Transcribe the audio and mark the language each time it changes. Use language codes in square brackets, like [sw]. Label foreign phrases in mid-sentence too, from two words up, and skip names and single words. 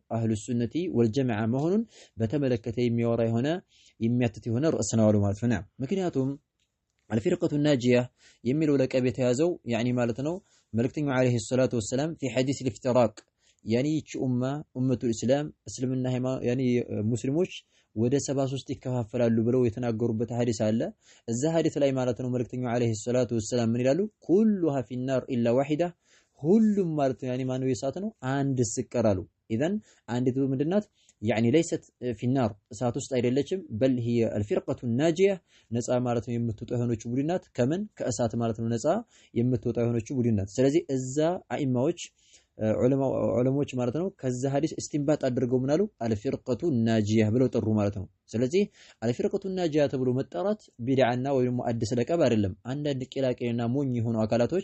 [ar] أهل السنة والجماعة [am] መሆኑን በተመለከተ የሚያወራ የሆነ የሚያትት የሆነ ርዕስ ነው አሉ ማለት ነው። ምክንያቱም [ar] الفرقة الناجية [am] የሚለው ለቀብ የተያዘው ያኒ ማለት ነው መልእክተኛው [ar] عليه الصلاة والسلام في حديث الافتراق [am] ያኒ ይህች [ar] أمة الإسلام [am] እስልምና ያኒ ሙስሊሞች ወደ 73 ይከፋፈላሉ ብለው የተናገሩበት ሐዲስ አለ። እዛ ሐዲስ ላይ ማለት ነው መልእክተኛው [ar] عليه الصلاة والسلام [am] ምን ይላሉ? [ar] كلها في النار الا واحده [am] ሁሉም ማለት ነው ያኒ ማነው የሳት ነው አንድ ስቀራሉ። ኢዘን አንዲቱ ምንድናት? ያኒ [ar] ليست في النار [am] እሳት ውስጥ አይደለችም። በል [ar] هي الفرقة الناجية [am] ነፃ ማለት ነው የምትወጣ የሆነች ቡድናት ከምን ከእሳት ማለት ነው ነፃ የምትወጣ የሆነች ቡድናት። ስለዚህ እዛ አኢማዎች ዑለሞች ማለት ነው ከዛ ሐዲስ እስቲንባጥ አድርገው ምናሉ [ar] الفرقة الناجية [am] ብለው ጠሩ ማለት ነው። ስለዚህ [ar] الفرقة الناجية [am] ተብሎ መጠራት ቢድዓና ወይም አዲስ ለቀብ አይደለም። አንዳንድ ቂላቂና ሞኝ የሆኑ አካላቶች